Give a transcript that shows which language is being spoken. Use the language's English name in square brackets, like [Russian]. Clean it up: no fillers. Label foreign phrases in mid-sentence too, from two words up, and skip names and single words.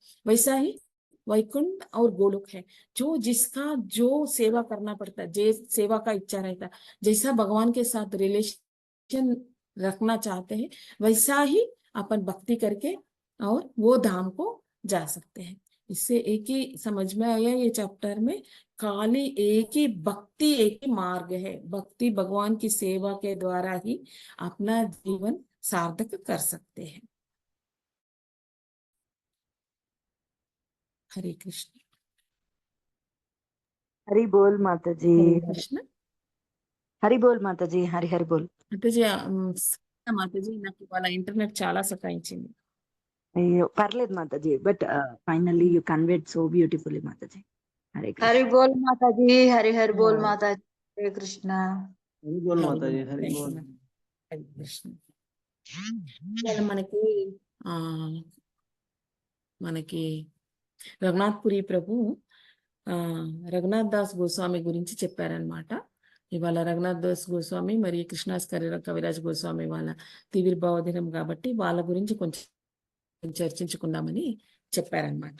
[Hindi] वैसा ही वैकुंठ और गोलोक है, जो जिसका जो सेवा करना पड़ता है, जे सेवा का इच्छा रहता है, जैसा भगवान के साथ रिलेशन रखना चाहते हैं, वैसा ही अपन भक्ति करके और वो धाम को जा सकते हैं। इससे एक ही समझ में आया ये चैप्टर में, खाली एक ही भक्ति एक ही मार्ग है, भक्ति भगवान की सेवा के द्वारा ही अपना जीवन सार्थक कर सकते हैं। हरे कृष्ण। हरि बोल माता जी। हरे कृष्ण। हरि बोल माता जी, हरि हरि बोल. [Telugu] మాతాజీ మాతాజీ నాకు వాళ్ళ ఇంటర్నెట్ చాలా సతాయించింది. అయ్యో పర్లేదు మాతాజీ, [English] But finally you conveyed so beautifully మాతాజీ. [Hindi] हरे कृष्ण. हरि बोल माता जी, हरि हरि बोल हाँ, माता जी, हरे कृष्णा। हरि बोल हरे माता जी, बोल, हरि [English] thank [Hindi] बोल। [English] you, ma'am. [Hindi] हरे कृष्ण. [Telugu] ఇవాళ ఆ మనకి రఘునాథ్పురి ప్రభు రఘునాథ్ దాస్ గోస్వామి గురించి చెప్పారనమాట. ఇవాళ రఘునాథ్ దాస్ గోస్వామి మరియు కృష్ణాస్ కవిరాజ్ గోస్వామి వాళ్ళ తివిర్భావ దినం కాబట్టి వాళ్ళ గురించి కొంచెం చర్చించుకుందామని చెప్పారనమాట.